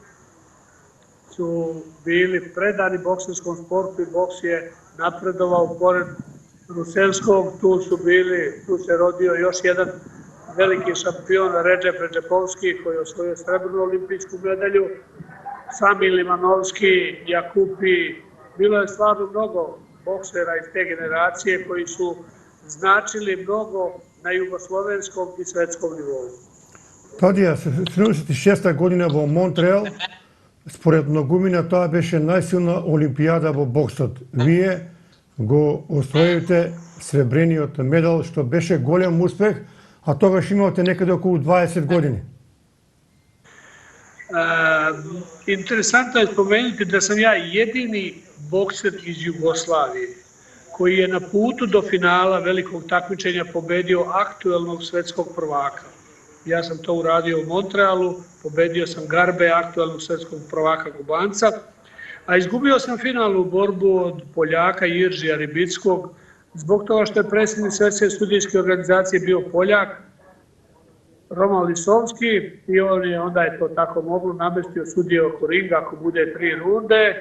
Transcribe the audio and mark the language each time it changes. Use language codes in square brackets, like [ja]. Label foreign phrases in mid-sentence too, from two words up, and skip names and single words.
[sr] su bili predani bokserskom sportu i boks je napredovao pored Rusevskog, tu se rodio još jedan veliki šampion Redžep Redžepovski koji je osvojio srebrnu olimpijsku medalju, Sami Limanovski, Jakupi, bilo je stvarno mnogo boksera iz te generacije koji su značili mnogo na jugoslovenskom i svetskom nivou. [mk] Тадија, 76 година во Монтреал, според многумина тоа беше најсилна олимпијада во боксот. Вие го освоивте сребрениот медал, што беше голем успех, а тогаш имавте некаде околу 20 години. [sr] Interesantno je spomenuti da sam ja jedini bokser iz Jugoslavije koji je na putu do finala velikog takmičenja pobedio aktuelnog svetskog prvaka. Ja sam to uradio u Montrealu, pobedio sam Garbe, aktuelnog svetskog prvaka Kubanca, a izgubio sam finalnu borbu od Poljaka Jiržija Ribickog zbog toga što je predsjednik Svetske studijske organizacije bio Poljak, Roman Lisovski, i onda je to tako moglo, namestio sudije oko ringa ako bude 3 runde.